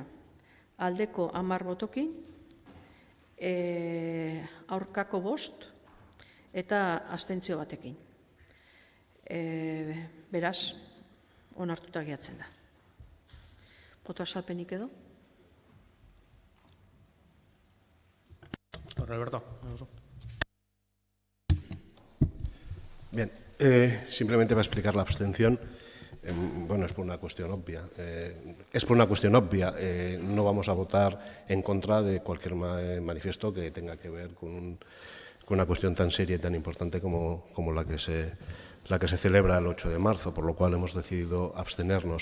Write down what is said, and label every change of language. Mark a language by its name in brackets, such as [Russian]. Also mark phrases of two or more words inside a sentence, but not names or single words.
[Basque] Aldeko 10 botokin, aurkako 5 eta abstentzio batekin. Beraz, onartuta geratzen da. Boto azalpenik edo? Roberto. [Spanish] Bien, simplemente para explicar la abstención, bueno, es por una cuestión obvia. No vamos a votar en contra de cualquier manifiesto que tenga que ver con una cuestión tan seria y tan importante como la que se celebra el 8 de marzo, por lo cual hemos decidido abstenernos.